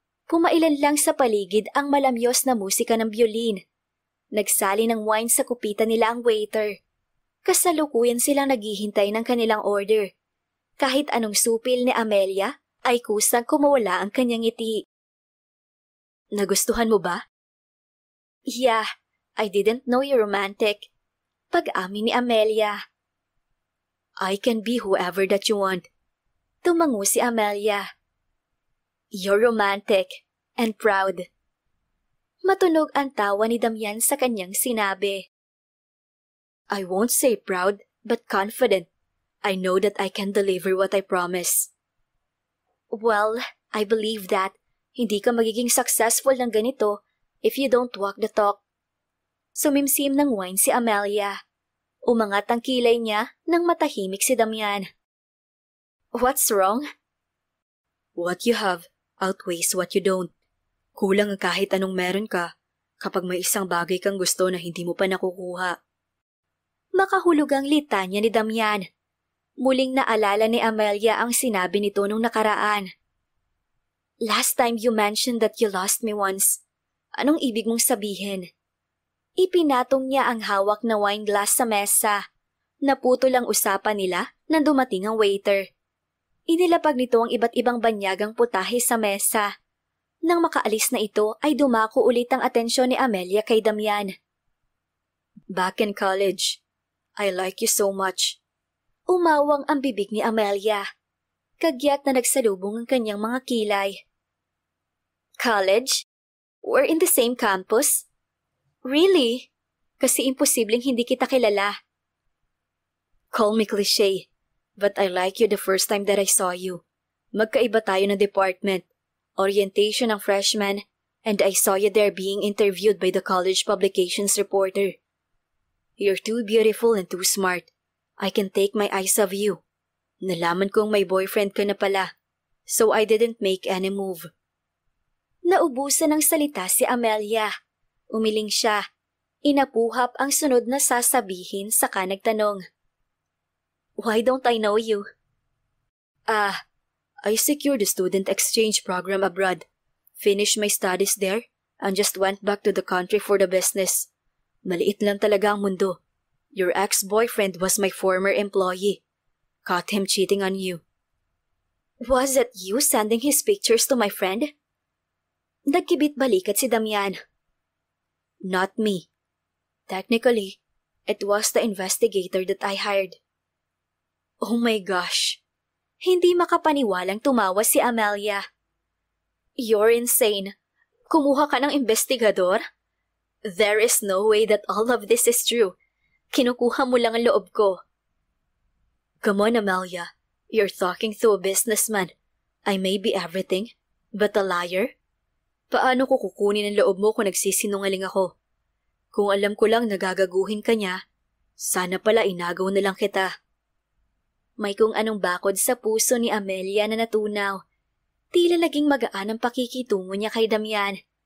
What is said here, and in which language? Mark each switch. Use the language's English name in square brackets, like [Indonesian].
[Filipino] Pumailan lang sa paligid ang malamyos na musika ng biolin. Nagsali ng wine sa kupitan nila ang waiter. Kasalukuyan silang naghihintay ng kanilang order. Kahit anong supil ni Amelia, ay kusang kumawala ang kanyang ngiti. Nagustuhan mo ba? [English] Yeah, I didn't know you're romantic. [Filipino] Pag-amin ni Amelia. [English] I can be whoever that you want. [Filipino] Tumango si Amelia. [English] You're romantic and proud. [Filipino] Matunog ang tawa ni Damian sa kanyang sinabi. [English] I won't say proud, but confident. I know that I can deliver what I promise. Well, I believe that [Filipino] hindi ka magiging successful ng ganito [English] if you don't walk the talk. [Filipino] Sumimsim ng wine si Amelia. Umangat ang kilay niya nang matahimik si Damian. [English] What's wrong? What you have outweighs what you don't. [Filipino] Kulang ang kahit anong meron ka kapag may isang bagay kang gusto na hindi mo pa nakukuha. Makahulog ang litanya ni Damian. Muling naalala ni Amelia ang sinabi nito nung nakaraan. [English] Last time you mentioned that you lost me once. [Filipino] Anong ibig mong sabihin? Ipinatong niya ang hawak na wine glass sa mesa. Naputol ang usapan nila nang dumating ang waiter. Inilapag nito ang iba't ibang banyagang putahe sa mesa. Nang makaalis na ito ay dumako ulit ang atensyon ni Amelia kay Damian. [English] Back in college, I like you so much. [Filipino] Umawang ang bibig ni Amelia. Kagyat na nagsalubong ang kanyang mga kilay. [English] College? We're in the same campus? Really? [Filipino] Kasi imposibleng hindi kita kilala. [English] Call me cliché, but I like you the first time that I saw you. [Filipino] Magkaiba tayo ng department. Orientation ng freshman, [English] and I saw you there being interviewed by the college publications reporter. You're too beautiful and too smart. I can take my eyes off you. [Filipino] Nalaman kong may boyfriend ka na pala, [English] so I didn't make any move. [Filipino] Naubusan ng salita si Amelia. Umiling siya. Inapuhap ang sunod na sasabihin saka nagtanong. [English] Why don't I know you? I secured a student exchange program abroad. Finished my studies there and just went back to the country for the business. [Filipino] Maliit lang talaga ang mundo. [English] Your ex-boyfriend was my former employee. Caught him cheating on you. Was it you sending his pictures to my friend? [Filipino] Nagkibit-balikat si Damian. [English] Not me. Technically, it was the investigator that I hired. Oh my gosh. [Filipino] Hindi makapaniwalang tumawa si Amelia. [English] You're insane. [Filipino] Kumuha ka ng investigador? [English] There is no way that all of this is true. [Filipino] Kinukuha mo lang ang loob ko. [English] Come on, Amelia. You're talking to a businessman. I may be everything, but a liar? [Filipino] Paano ko kukunin ang loob mo kung nagsisinungaling ako? Kung alam ko lang nagagaguhin ka niya, sana pala inagaw na lang kita. May kung anong bakod sa puso ni Amelia na natunaw. Tila naging magaan ang pakikitungo niya kay Damian.